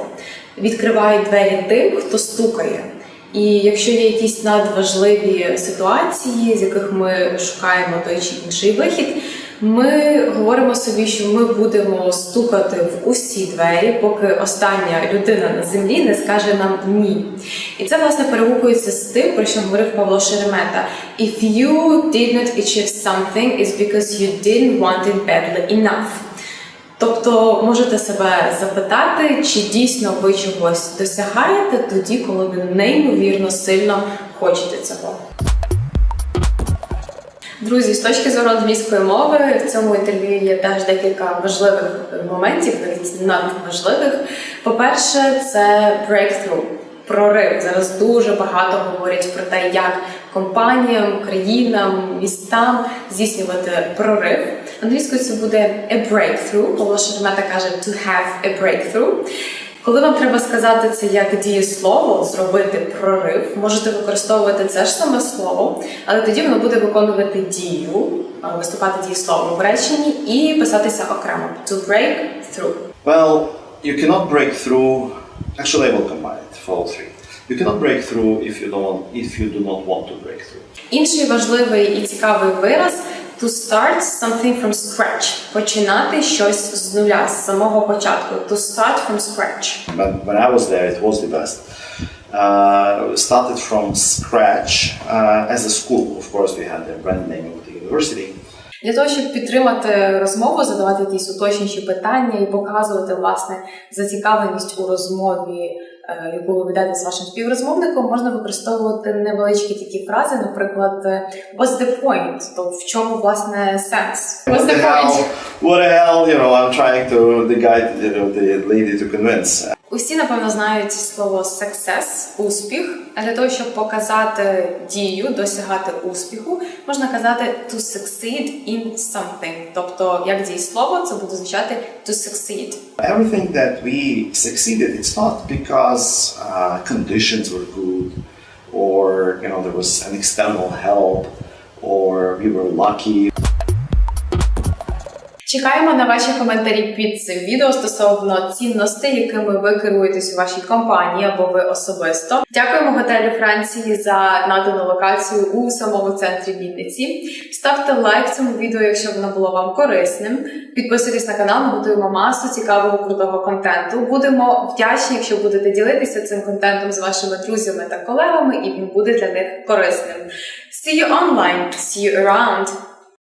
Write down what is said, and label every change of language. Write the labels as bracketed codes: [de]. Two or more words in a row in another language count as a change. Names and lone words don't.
[uk] Відкривають двері тим, хто стукає. І якщо є якісь надважливі ситуації, з яких ми шукаємо той чи інший вихід, ми говоримо собі, що ми будемо стукати в усі двері, поки остання людина на землі не скаже нам «ні». І це, власне, перегукується з тим, про що говорив Павло Шеремета. [en] If you did not achieve something, it's because you didn't want it badly enough. [uk] Тобто можете себе запитати, чи дійсно ви чогось досягаєте тоді, коли ви неймовірно сильно хочете цього. Друзі, з точки зору англійської мови, в цьому інтерв'ю є теж декілька важливих моментів, навіть надважливих. По-перше, це breakthrough, прорив. Зараз дуже багато говорять про те, як компаніям, країнам, містам здійснювати прорив. Англійською це буде a breakthrough. Павло Шеремета каже [en] to have a breakthrough. [uk] Коли вам треба сказати це як дієслово, зробити прорив, можете використовувати це ж саме слово, але тоді воно буде виконувати дію, виступати дієсловом в реченні і писатися окремо. [en] To break through. Well, you cannot break through. Actually, I will combine it for all three. You cannot break through if you do not want to break through. [uk] Інший важливий і цікавий вираз [en] to start something from scratch. [uk] Починати щось з нуля, з самого початку. [en] To start from scratch. When I was there, it was the best. Started from scratch as a school. Of course, we had the brand name of the university. [uk] Для того, щоб підтримати розмову, задавати якісь уточнюючі питання і показувати, власне, зацікавленість у розмові, яку ви ведете з вашим співрозмовником, можна використовувати невеличкі такі фрази, наприклад, [en] what's the point? [uk] То в чому, власне, сенс? [en] What's the point? What the hell, I'm trying to guide the lady to convince. [uk] Усі, напевно, знають слово success, успіх. А для того, щоб показати дію, досягати успіху, можна казати [en] to succeed in something. [uk] Тобто, як дієслово, це буде звучати [en] to succeed. Everything that we succeeded, it's not because conditions were good, or there was an external help, or we were lucky. [uk] Чекаємо на ваші коментарі під цим відео стосовно цінностей, якими ви керуєтесь у вашій компанії або ви особисто. Дякуємо готелю Франції за надану локацію у самому центрі Вінниці. Ставте лайк цьому відео, якщо воно було вам корисним. Підписуйтесь на канал, ми готуємо масу цікавого, крутого контенту. Будемо вдячні, якщо будете ділитися цим контентом з вашими друзями та колегами, і він буде для них корисним. [en] See you online, see you around!